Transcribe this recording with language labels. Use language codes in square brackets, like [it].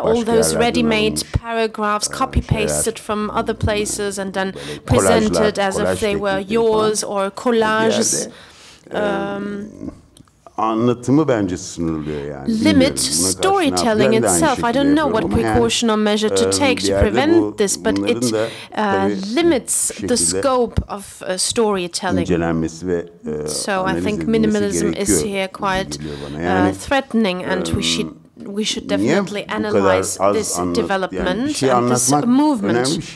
[en] All those ready-made paragraphs, copy-pasted from other places and then presented as if they were yours, or collages. [tr] Anlatımı bence sınırlıyor yani. [en] Limit storytelling itself. I don't know what precaution or measure to take to prevent this, but it limits the scope of storytelling. So I think minimalism is here quite threatening, and we should definitely analyze this development and this movement.